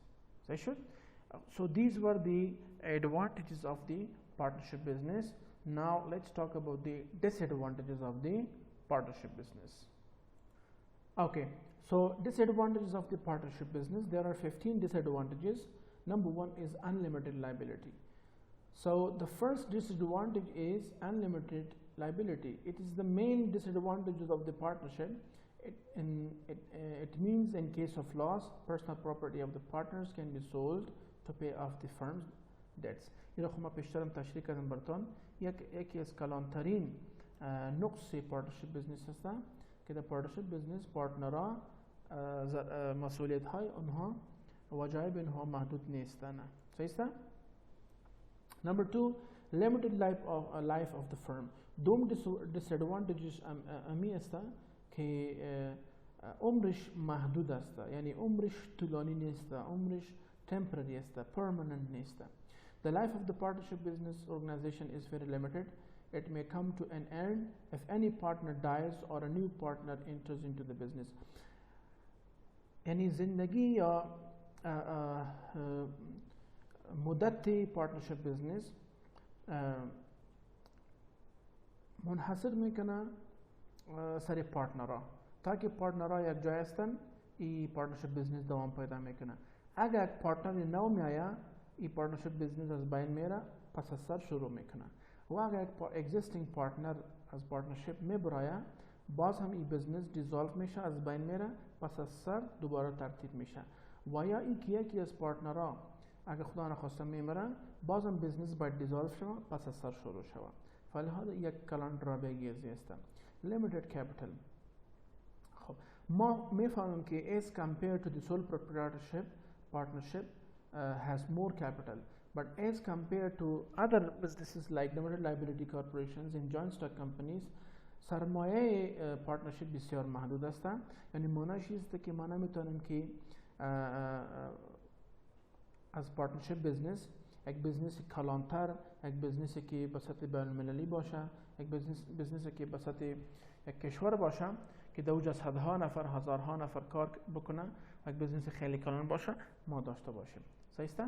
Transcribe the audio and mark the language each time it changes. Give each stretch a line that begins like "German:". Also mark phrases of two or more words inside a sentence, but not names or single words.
Persian: صحیح شد؟
English: So these were the advantages of the partnership business. Now let's talk about the disadvantages of the partnership business. Okay, so disadvantages of the partnership business. There are 15 disadvantages. Number 1 is unlimited liability. So the first disadvantage is unlimited liability. It is the main disadvantages of the partnership. It means in case of loss, personal property of the partners can be sold to pay off the firm's debts.
Persian: این خب ما پیشترم تشریح کردم براتون یکی از کلانترین نقص
English: partnership business
Persian: هست که در
English: partnership business
Persian: پارتنرها مسئولیت های اونها وجایب اینها محدود نیستن. صحیح است؟
English: Number 2, limited life of the firm.
Persian: دوم disadvantages امی است که عمرش محدود است، یعنی عمرش طولانی نیست، عمرش temporary است، permanent نیست.
English: The life of the partnership business organization is very limited. It may come to an end if any partner dies or a new partner enters into the business.
Persian: یعنی زندگی یا مدت
English: partnership business
Persian: منحصر میکنه سر پارتنرها. تا که پارتنرها یک جای هستن این
English: partnership business
Persian: دوام پیدا میکنه. اگر یک پارتنر نو میآید این
English: partnership business
Persian: از بین میره، پس از سر شروع میکنه. و اگر یک
English: existing partner
Persian: از partnership میبراید، باز هم این
English: business dissolve
Persian: میشه، از بین میره، پس از سر دوباره ترتیب میشه. و یا یکی از پارتنرها اگر خدا نخواسته میمره، باز هم business باید dissolve شوه، پس از سر شروع شوه. فلهذا یک کلان درابگی است.
English: Limited capital.
Persian: خب ما میفهمیم که
English: as compared to the sole proprietorship partnership has more capital, but as compared to other businesses like limited liability corporations and joint stock companies,
Persian: سرمایه partnership بسیار محدود است. یعنی معنیش است که ما نمیتونیم که از
English: partnership business
Persian: یک بزنس کلانتر، یک بزنسی که به سطح بین‌المللی باشه، یک بزنسی که به سطح یک کشور باشه که در اوج صدها نفر، هزارها نفر کار بکنه، یک بزنس خیلی کلان باشه ما داشته باشیم. صحیح است؟